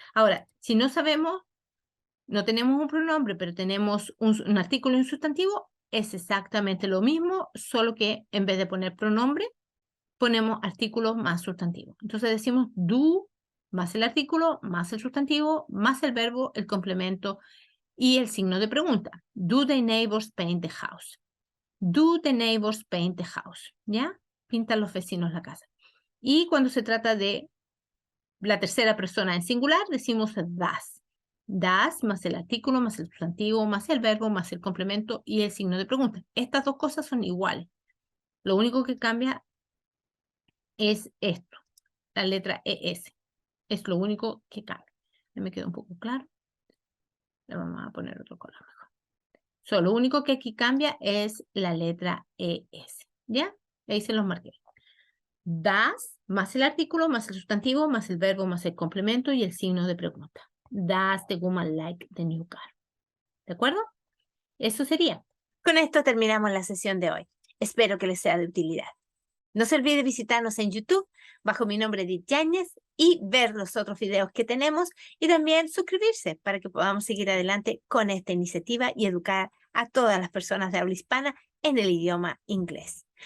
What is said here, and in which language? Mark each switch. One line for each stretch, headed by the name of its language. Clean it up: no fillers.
Spanish: Ahora, si no sabemos, no tenemos un pronombre, pero tenemos un artículo y un sustantivo, es exactamente lo mismo, solo que en vez de poner pronombre, ponemos artículos más sustantivo. Entonces decimos do más el artículo, más el sustantivo, más el verbo, el complemento y el signo de pregunta.
English: Do the neighbors paint the house? Do the neighbors paint the house?
Spanish: ¿Ya? Pintan los vecinos la casa. Y cuando se trata de la tercera persona en singular, decimos does. Does más el artículo, más el sustantivo, más el verbo, más el complemento y el signo de pregunta. Estas dos cosas son iguales. Lo único que cambia es esto, la letra ES. Es lo único que cambia. Me quedó un poco claro. Le vamos a poner otro color mejor. Lo único que aquí cambia es la letra ES. ¿Ya? Ahí se los marqué. Does más el artículo, más el sustantivo, más el verbo, más el complemento y el signo de pregunta.
English: Does the woman like the new car?
Spanish: ¿De acuerdo? Eso sería. Con esto terminamos la sesión de hoy. Espero que les sea de utilidad. No se olvide visitarnos en YouTube bajo mi nombre Edith Yáñez y ver los otros videos que tenemos y también suscribirse para que podamos seguir adelante con esta iniciativa y educar a todas las personas de habla hispana en el idioma inglés.